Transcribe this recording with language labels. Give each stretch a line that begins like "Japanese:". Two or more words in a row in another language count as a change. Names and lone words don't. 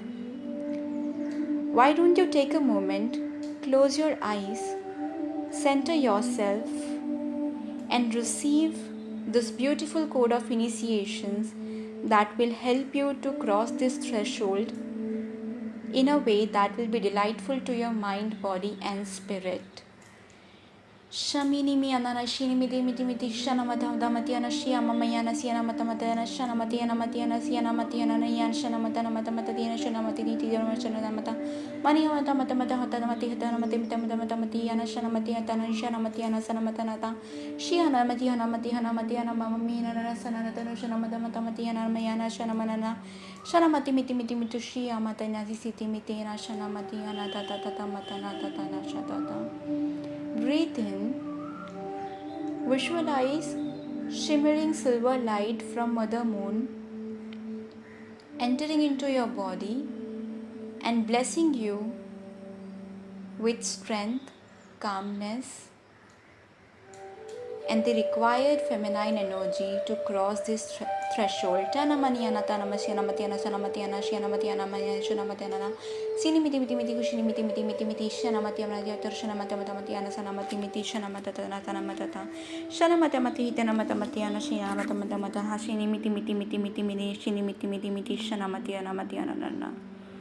English: Why don't you take a moment, close your eyes, center yourself, and receive this beautiful code of initiations that will help you to cross this threshold in a way that will be delightful to your mind, body, and spirit. Shamini mi anana shini miti miti miti shana mata matiana shia mamayana siana mata matana shana matiana matiana siana matiana nayan shana matana mata matatiana shana matini tiana shana mata mani mata hata mati hata mati mata matiana shana matiana shana matiana sana matanata shiana matiana mamina sana natano shana mata matiana mayana shana manana shana mati miti shia matana siti mitina shana matiana tata matana tata shatata. Breathe in. Visualize shimmering silver light from Mother Moon entering into your body and blessing you with strength, calmness, and the required feminine energy to cross this threshold. Tana maniana tana masiana matiana sana matiana shiana matiana mayana shana matiana sini miti kushini miti shana matiana yatar shana matiana sana mati shana matata tana matata shana mati tana matiana shiana mata hashini miti shini miti shana matiana nana.